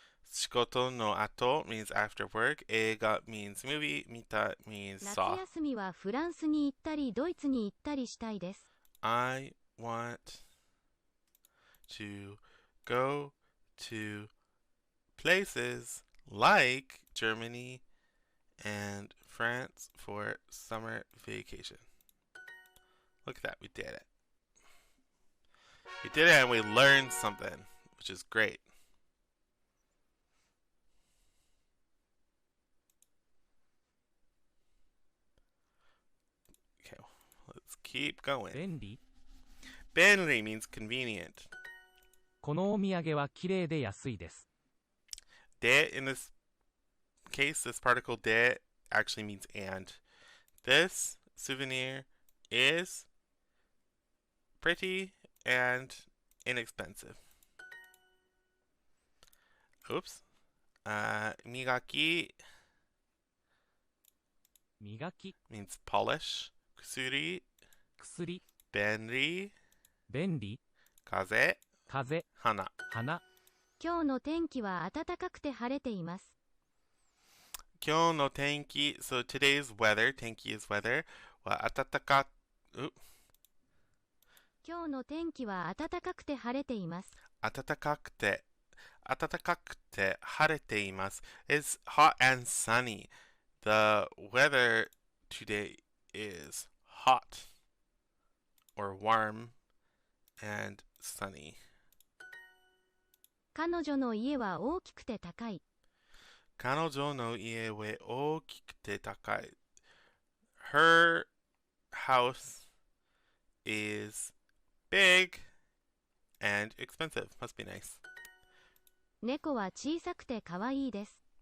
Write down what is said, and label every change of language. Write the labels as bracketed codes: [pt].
[ja] Shikoto no ato [en] means after work. Eiga means movie. Mita means [ja] 夏 [en] saw. [ja] 休みはフランスに行ったりドイツに行ったりしたいです。 [en] I want to go to places like Germany and France for summer vacation. Look at that, we did it. We did it and we learned something, which is great. Okay, let's keep going. [ja] 便利 [en] Benri means convenient. [ja] このお土産は綺麗で安いです。 [en] De in this case, this particle de actually means and. This souvenir is pretty and inexpensive. Oops. Migaki [ja] 磨き、 [en] means polish. Kusuri, [ja] 薬、 benri, 便利、 kaze, 風、 hana. 花。今日の天気は暖かくて晴れています。 Kyou no tenki. [en] So today's weather, tenki is weather. [ja] Wa atataka. 今日の天気は暖かくて晴れています。 Atatakakute. Atatakakute harete imasu. [en] It's hot and sunny. The weather today is hot or warm and sunny. [ja] 彼女の家は大きくて高い。 Kanojo no ie we okikute takai. [en] Her house is big and expensive. Must be nice. [ja] 猫は小さくて可愛いです。